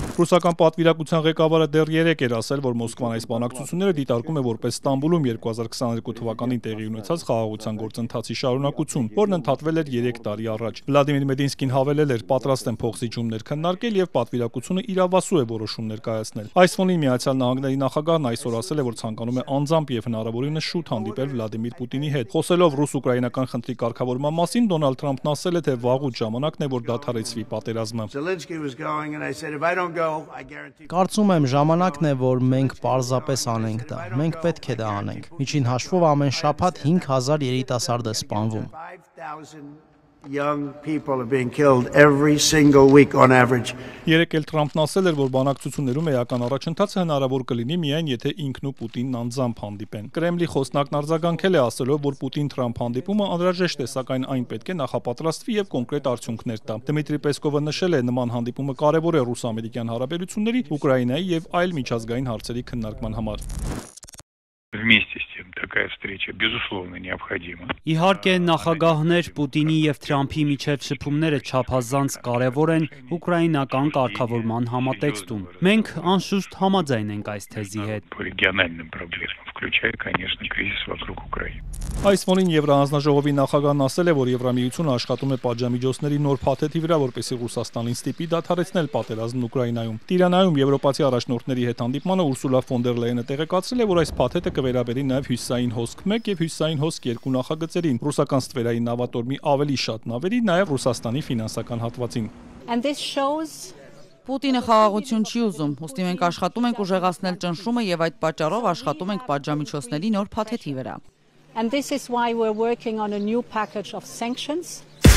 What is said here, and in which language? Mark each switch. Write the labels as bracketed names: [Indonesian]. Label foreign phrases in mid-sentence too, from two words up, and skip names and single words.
[Armenian] Ռուսական պատվիրակության ղեկավարը դեռ 3 էր ասել, որ Մոսկվան այս բանակցությունները դիտարկում է որպես Ստամբուլում 2022 թվականին տեղի ունեցած խաղաղության գործընթացի շարունակություն, որն ընդհատվել էր 3 տարի առաջ։ Վլադիմիր Մեդինսկին հավելել էր, պատրաստ են փոխզիջումներ քննարկել եւ պատվիրակությունը իրավասու է որոշումներ կայացնել։ Այս ֆոնին Միացյալ Նահանգների նախագահն այսօր ասել է, որ ցանկանում է անձամբ եւ հնարավորինս շուտ հանդիպել Վլադիմիր Պուտինի հետ։ Խոսելով ռուս-ուկրաինական խնդրի կարգավորման մասին, Դոնալդ Թրամփն ասել է, թե վաղուց ժամանակն է, որ դադարեցվի պատերազմը։ Կարծում եմ, ժամանակն է, որ մենք պարզապես անենք դա։ Մենք պետք է դա անենք։ Միջին հաշվով ամեն շաբաթ 5000 երիտասարդ է սպանվում։ [English] Young people are being killed every single week on average. [Armenian] Երեկ էլ Թրամփն ասել էր, որ բանակցություններում էական առաջընթացը հնարավոր կլինի միայն եթե ինքն ու Պուտինն անձամբ հանդիպեն։ Կրեմլի խոսնակն արձագանքել է ասելով, որ Պուտին-Թրամփ հանդիպումը անհրաժեշտ է, սակայն այն պետք է նախապատրաստվի եւ կոնկրետ արդյունքներ տա։ Դմիտրի Պեսկովը նշել է, նման հանդիպումը կարեւոր է ռուս-ամերիկյան հարաբերությունների, Ուկրաինայի եւ այլ միջազգային հարցերի քննարկման համար։ [Russian] Вместе с тем такая встреча безусловно необходима. [Armenian] Իհարկե նախագահներ Պուտինի եւ Թրամփի միջև շփումները չափազանց կարեւոր են ուկրաինական կարգավորման համատեքստում։ Մենք անշուշտ համաձայն ենք այս թեզի հետ։ [Russian] По региональным проблемам, включая, конечно, кризис вокруг Украины. [Armenian] Այս ֆոնին Եվրահանձնաժողովի նախագահն ասել է, որ Եվրամիությունը աշխատում է պատժամիջոցների նոր փաթեթի վրա, որպեսզի Ռուսաստանին ստիպի դադարեցնել պատերազմն Ուկրաինայում։ Տիրանայում եվրոպացի առաջնորդների հետ հանդիպմանը Ուրսուլա ֆոն դեր Լայենը տեղեկացրել է, որ այս փաթեթը կվերաբերի նաև Հյուսիսային հոսք 1 եւ Հյուսիսային հոսք 2 նախագծերին, ռուսական ստվերային նավատորմի ավելի շատ նավերի, նաև Ռուսաստանի ֆինանսական հատվածին։ Պուտինը խաղաղություն չի ուզում, ուստի մենք աշխատում ենք ուժեղացնել ճնշումը եւ այդ պատճառով աշխատում ենք պատժամիջոցների նոր փաթեթի վրա։ [English] And this is why we're working on a new package of sanctions.